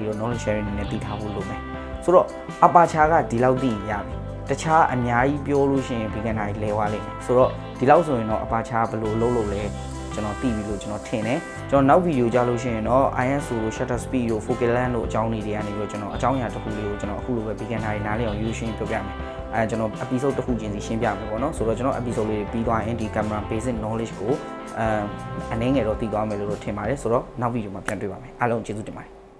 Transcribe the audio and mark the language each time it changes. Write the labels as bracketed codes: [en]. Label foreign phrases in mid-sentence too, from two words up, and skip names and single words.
[my] တော့ [en] knowledge sharing [my] အနေနဲ့သိထားဖို့လိုမယ်ဆိုတော့ aperture ကဒီလောက်သိရပြီတခြားအများကြီးပြောလို့ရှိရင် beginner တွေလဲသွားလိမ့်မယ်ဆိုတော့ဒီလောက်ဆိုရင်တော့ aperture ဘယ်လိုလုပ်လို့လဲကျွန်တော်သိပြီလို့ကျွန်တော်ထင်တယ်ကျွန်တော်နောက်ဗီဒီယိုကြလို့ရှိရင်တော့ ISO တို့ [en] shutter speed [my] တို့ [en] focal length [my] တို့အကြောင်းတွေကနေပြီးတော့ကျွန်တော်အကြောင်းအရာတစ်ခုလေးကိုကျွန်တော်အခုလိုပဲ beginner တွေနားလည်အောင်ရိုးရှင်းပြောပြမယ်ကျွန်တော် episode တစ်ခုချင်းစီရှင်းပြမယ်ပေါ့နော်ဆိုတော့ကျွန်တော် episode လေးပြီးသွားရင်ဒီ [en] camera basic knowledge [my] ကိုအနေငယ်တော့သိသွားမယ်လို့ထင်ပါတယ်ဆိုတော့နောက်ဗီဒီယိုမှာပြန်တွေ့ပါမယ်အားလုံးကျေးဇူးတင်ပါတယ်